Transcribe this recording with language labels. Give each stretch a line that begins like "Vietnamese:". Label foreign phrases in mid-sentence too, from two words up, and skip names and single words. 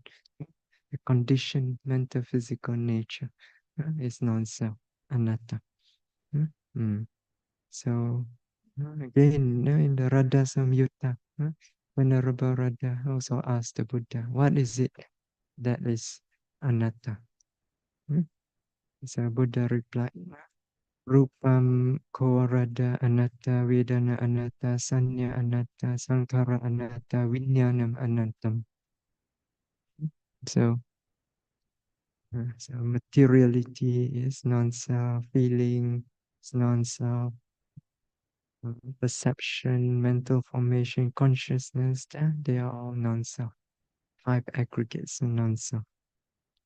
English: The conditioned mental physical nature is non-self, anatta. Mm. So again, in the Radha Samyutta, Venerable Radha also asked the Buddha, what is it that is anatta? So Buddha replied,
Pali: Rupam Korada Anatta, Vedana Anatta, Sanya Anatta, Sankara Anatta, Vinyanam Anattam.
English: So, so materiality is non-self, feeling is non-self, perception, mental formation, consciousness, they are all non-self. Five aggregates are non-self.